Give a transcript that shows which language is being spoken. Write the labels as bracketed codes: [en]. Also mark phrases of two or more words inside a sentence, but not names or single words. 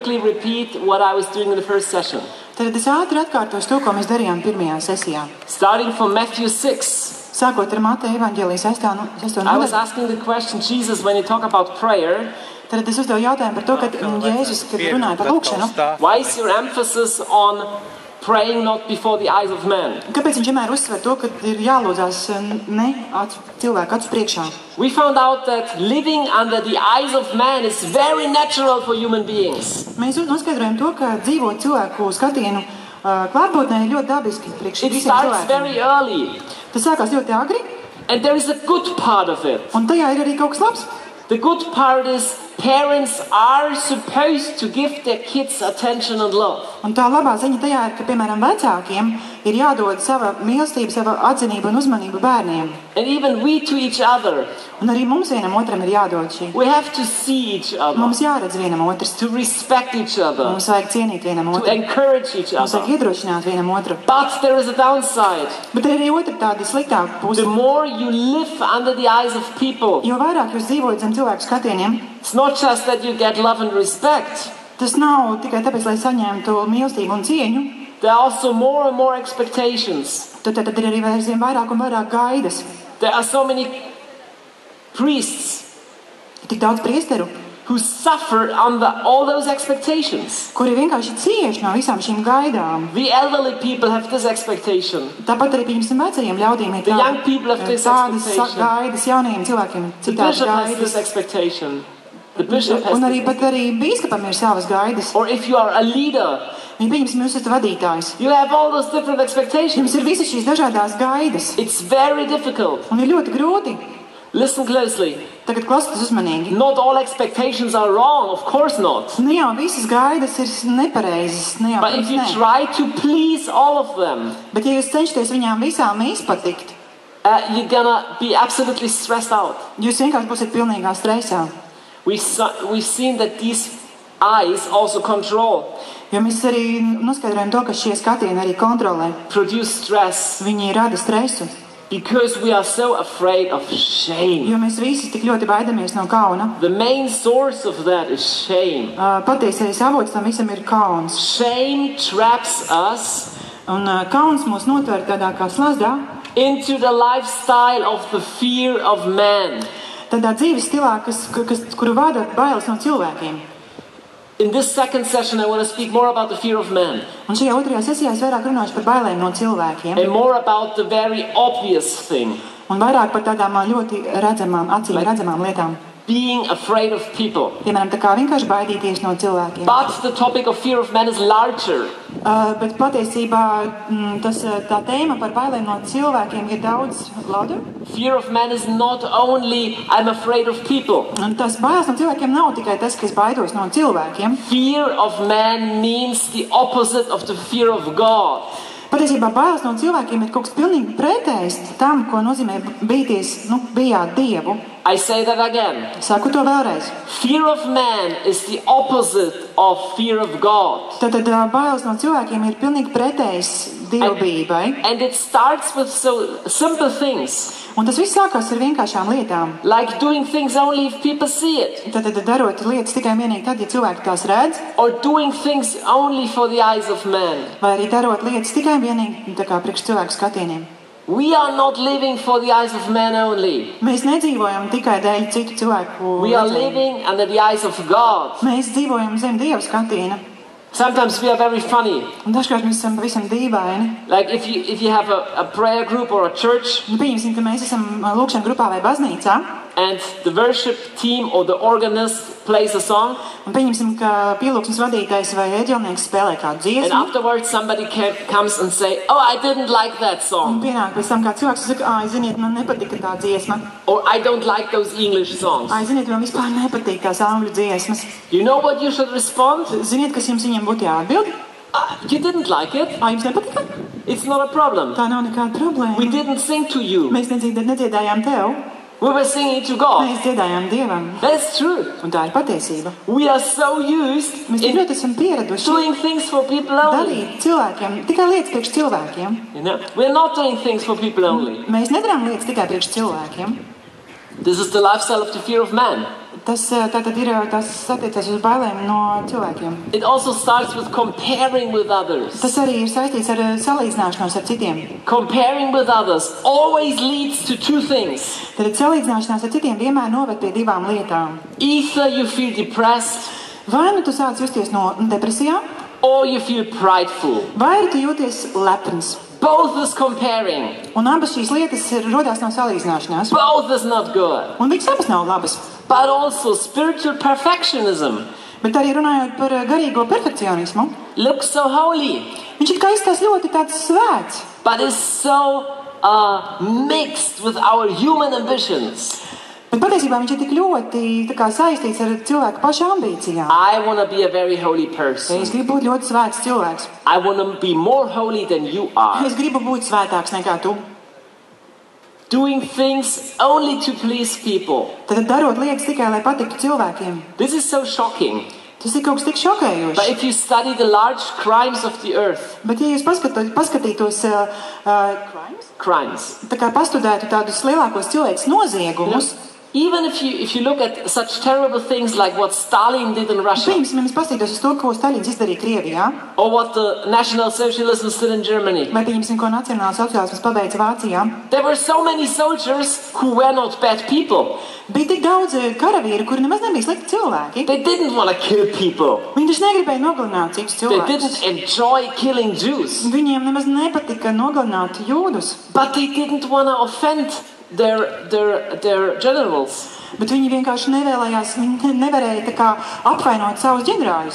[en] quickly repeat what I was doing in the first session. [lv] Tad es ātri atkārtošu to, ko mēs darījām pirmajā sesijā. [en] Starting from Matthew 6. [lv] Sākot ar Mateja evaņģēlijas 6. [en] I was [lv] nodaļu. [en] asking the question, Jesus, when you talk about prayer, [lv] Tad es uzdevu jautājumu par to, kad Jēzus, kad runāja par lūkšanu, [en] why is your emphasis on praying not before the eyes of men? [lv] kāpēc viņš vienmēr uzsver to, ka ir jālūdzās ne cilvēku acu priekšā? [en] We found out that living under the eyes of man is very natural for human beings. [lv] Mēs noskaidrojam to, ka dzīvot cilvēku skatienu klātbūtnē ir ļoti dabiski priekš [en] It [lv] visiem [en] starts very [lv] cilvēkiem. [en] early, [lv] Tas sākās ļoti agri, [en] and there is a good part of it. [lv] un tajā ir arī kaut kas labs. [en] The good part is parents are supposed to give their kids attention and love. [lv] Un tā labā ziņa tajā ir, ka, piemēram, vecākiem ir jādod sava mīlestība, sava atzinība un uzmanība bērniem. [en] And even we to each other. [lv] Un arī mums vienam otram ir jādod šī. [en] We have to see each other, [lv] Mums jāredz vienam otrs. [en] to respect each other, [lv] Mums vajag cienīt vienam [en] to [lv] otru. [en] encourage each [lv] Mums vajag [en] other. [lv] iedrošināt vienam otru. [en] But there is a downside. [lv] Bet ir arī otra tāda sliktāka puse. [en] The more you live under the eyes of people, [lv] Jo vairāk jūs dzīvojat zem cilvēku skatieniem, [en] it's not just that you get love and respect. [lv] tas nav tikai tāpēc, lai saņemtu mīlestību un cieņu. [en] There are also more and more expectations. [lv] Tad ir arī aizvien vairāk un vairāk gaidas. [en] There are so many priests [lv] Ir tik daudz priesteru, [en] who suffer under all those expectations. [lv] kuri vienkārši cieš no visām šīm gaidām. [en] The elderly people have this expectation. [lv] Tāpat arī pirms vecajiem ļaudīm ir [en] The young people have this [lv] tādas [en] expectation. [lv] gaidas, jaunajiem cilvēkiem ir [en] The [lv] citādas [en] bishop has this [lv] gaidas. [en] expectation. The bishop [lv] Un arī [en] has [lv] pat arī bīskapam ir savas gaidas. [en] Or if you are a leader, [lv] Viņi pieņemsim, jūs esat vadītājs. [en] you have all those different expectations. [lv] Jums ir visas šīs dažādās gaidas. [en] It's very difficult. [lv] Un ir ļoti grūti. [en] Listen closely. [lv] Tagad klausieties uzmanīgi. [en] Not all expectations are wrong, of course not. [lv] Ne jau visas gaidas ir nepareizas. Ne jau [en] But if you [lv] ne. [en] try to please all of them, [lv] Bet ja jūs cenšaties viņām visām izpatikt, [en] you're gonna be absolutely stressed out. [lv] jūs vienkārši būsiet pilnīgā stresā. [en] We've seen that these eyes also control, [lv] Jo mēs arī noskaidrojam to, ka šie skatieni arī kontrolē. [en] produce stress, [lv] Viņi rada stresu. [en] because we are so afraid of shame. [lv] Jo mēs visi tik ļoti baidamies no kauna. [en] The main source of that is shame. [lv] Patiesais avots tam visam ir kauns. [en] Shame traps us [lv] Un kauns mūs notver tādā kā slazdā, [en] into the lifestyle of the fear of man. [lv] tādā dzīves stilā, kuru vada bailes no cilvēkiem. [en] In this second session, I want to speak more about the fear of man [lv] Un šajā otrajā sesijā es vairāk runāšu par bailēm no cilvēkiem. [en] and more about the very obvious thing, [lv] Un vairāk par tādām ļoti redzamām, acīm redzamām lietām. [en] being afraid of people. [lv] Piemēram, tā kā vienkārši baidīties no cilvēkiem. [en] But the topic of fear of man is larger. [lv] Bet patiesībā tā tēma par bailēm no cilvēkiem ir daudz lauda. [en] Fear of man is not only I'm afraid of people. [lv] Un tas bailes no cilvēkiem nav tikai tas, ka es baidos no cilvēkiem. [en] Fear of man means the opposite of the fear of God. [lv] Patiesībā bailes no cilvēkiem ir kaut kas pilnīgi pretējs tam, ko nozīmē bijāt Dievu. [en] I say that again. [lv] Saku to vēlreiz. [en] Fear of man is the opposite of fear of God. [lv] Tātad bailes no cilvēkiem ir pilnīgi pretējs dievbijai. [en] And it starts with so simple things, [lv] Un tas viss sākās ar vienkāršām lietām. [en] like doing things only if people see it, [lv] Tātad darot lietas tikai un vienīgi tad, ja cilvēki tās redz, [en] or doing things only for the eyes of man. [lv] vai arī darot lietas tikai un vienīgi tā kā priekš cilvēku skatieniem. [en] We are not living for the eyes of man only. [lv] Mēs nedzīvojam tikai dēļ citu cilvēku [en] We are [lv] redzējumu. [en] living under the eyes of God. [lv] Mēs dzīvojam zem Dieva skatiena. [en] Sometimes we are very funny. [lv] Un dažkārt mēs esam pavisam dīvaini. [en] Like if you have a prayer group or a church, [lv] Nu, pieņemsim, ka mēs esam lūkšana grupā vai baznīcā. [en] and the worship team or the organist plays a song, [lv] Un pieņemsim, ka pielūgsmes vadītājs vai ēģelnieks spēlē kādu [en] and [lv] dziesmu. [en] afterwards somebody comes and say, "Oh, I didn't like that [lv] Un [en] song," [lv] pienāk pēc tam kāds cilvēks un saka, ziniet, man nepatika tā dziesma. [en] or "I don't like those English songs." [lv] Ziniet, man vispār nepatīk tās angļu dziesmas. [en] You know what you should respond? [lv] Ziniet, kas jums viņiem būtu jāatbild? [en] You didn't like it. [lv] Jums nepatika? [en] It's not a problem. [lv] Tā nav nekāda problēma. [en] We didn't sing to you. [lv] Mēs nedziedājām tev, [en] We were singing to God. [lv] mēs dziedājām Dievam. [en] That's true. [lv] Un tā ir patiesība. [en] We are so used [lv] Mēs tik [en] in [lv] ļoti esam pieraduši [en] doing things for people only. [lv] darīt cilvēkiem, tikai lietas priekš cilvēkiem. [en] You know, we're not doing things for people only. [lv] Mēs nedarām lietas tikai priekš cilvēkiem. [en] This is the lifestyle of the fear of man. [lv] Tas attiecas uz bailēm no cilvēkiem. [en] It also starts with comparing with others. [lv] Tas arī ir saistīts ar salīdzināšanos ar citiem. [en] Comparing with others always leads to two things. [lv] Tad salīdzināšanās ar citiem vienmēr noved pie divām lietām. [en] Either you feel depressed, [lv] Vai nu tu sāc justies no depresijām, [en] or you feel prideful. [lv] vai arī tu jūties lepns. [en] Both is comparing. [lv] Un abas šīs lietas rodās no salīdzināšanās. [en] Both is not good. [lv] Un viņas abas nav labas. [en] But also spiritual perfectionism. [lv] Bet arī runājot par garīgo perfekcionismu, [en] Looks so holy, [lv] viņš it kā izskatās ļoti tāds svēts, [en] but is so mixed with our human ambitions. [lv] bet patiesībā viņš ir tik ļoti tā kā saistīts ar cilvēku pašu ambīcijām. [en] I want to be a very holy person. [lv] Es gribu būt ļoti svēts cilvēks. [en] I want to be more holy than you are. [lv] Es gribu būt svētāks nekā tu. [en] Doing things only to please people. [lv] Tad darot lietas tikai, lai patiktu cilvēkiem. [en] This is so shocking. [lv] Tas ir kaut kas tik [en] But [lv] šokējošs. [en] if you study the large crimes of the earth, [lv] Bet ja jūs paskatītos, [en] crimes, [lv] tā kā pastudētu tādus lielākos cilvēkus noziegumus, [en] even if you look at such terrible things like what Stalin did in Russia, [lv] pirms mēs paskatītos uz to, ko Staļins izdarīja Krievijā, [en] or what the National Socialism did in Germany, [lv] vai pieņemsim, ko nacionāls sociālisms paveica Vācijā, [en] there were so many soldiers who were not bad people. [lv] bija tik daudz karavīru, kuri nemaz nebija slikti cilvēki. [en] They didn't want to kill people. [lv] Viņi taču negribēja nogalināt citus [en] They [lv] cilvēkus. [en] didn't enjoy killing Jews. [lv] Viņiem nemaz nepatika nogalināt jūdus, [en] But they didn't want to offend their generals. [lv] bet viņi vienkārši nevēlējās, viņi nevarēja tā kā apvainot savus ģenerāļus.